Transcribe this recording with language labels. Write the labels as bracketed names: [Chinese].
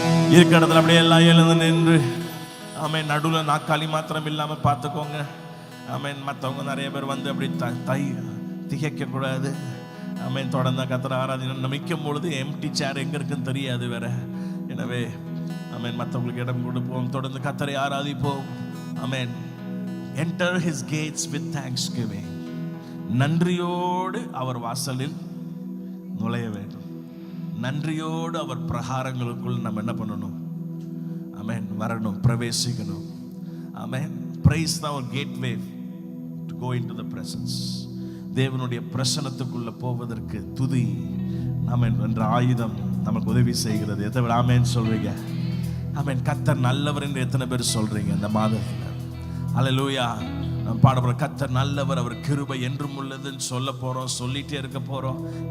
[Tamil] இருக்கிற இடத்துல அப்படியே எல்லாம் எழுந்து நின்று, ஆமென். நடுவில் நாக்காளி மாத்திரம் இல்லாம பார்த்துக்கோங்க. ஆமென். மற்றவங்க நிறைய பேர் வந்து அப்படி திகைக்க கூடாது. ஆமென். தொடர்ந்து கர்த்தரை ஆராதனை நமிக்கும் பொழுது எம்டி சேர் எங்க இருக்குன்னு தெரியாது வேற. எனவே ஆமென், மற்றவங்களுக்கு இடம் கொடுப்போம். தொடர்ந்து கர்த்தரை ஆராதிப்போம். ஆமென். [English] Enter his gates with thanksgiving. [Tamil] நன்றியோடு அவர் வாசலில் நுழைய வேண்டும். நன்றியோடு அவர் பிரகாரங்களுக்குள் நம்ம என்ன பண்ணணும்? ஆமென், வரணும், பிரவேசிக்கணும். ஆமென். [English] praise the gateway to go into the presence. [Tamil] தேவனுடைய பிரசன்னத்துக்குள்ள போவதற்கு துதி ஆமென் என்ற ஆயுதம் நமக்கு உதவி செய்கிறது. எத்தனை பேர் ஆமென் சொல்றீங்க? ஆமென். கர்த்தர் நல்லவர் என்று எத்தனை பேர் சொல்றீங்க இந்த மாதத்துல? ஹல்லேலூயா. நாம் பாடப்படுற கர்த்தர் நல்லவர், அவர் கிருபை என்றும் உள்ளதுன்னு சொல்ல போறோம், சொல்லிட்டே இருக்க போறோம்.